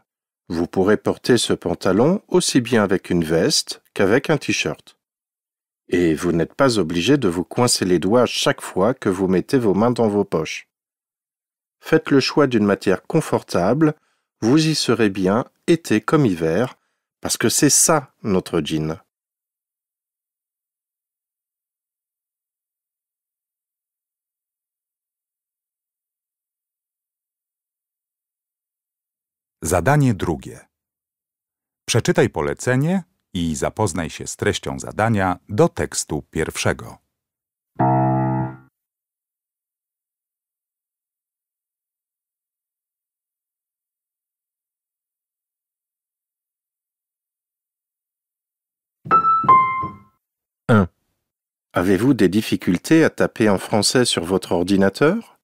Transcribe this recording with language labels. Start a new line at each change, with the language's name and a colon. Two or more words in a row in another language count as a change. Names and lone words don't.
French: Vous pourrez porter ce pantalon aussi bien avec une veste qu'avec un t-shirt. Et vous n'êtes pas obligé de vous coincer les doigts chaque fois que vous mettez vos mains dans vos poches. Faites le choix d'une matière confortable, vous y serez bien, été comme hiver, parce que c'est ça, notre jean.
Polish: Zadanie drugie. Przeczytaj polecenie i zapoznaj się z treścią zadania do tekstu pierwszego.
French: Avez-vous des difficultés à taper en français sur votre ordinateur?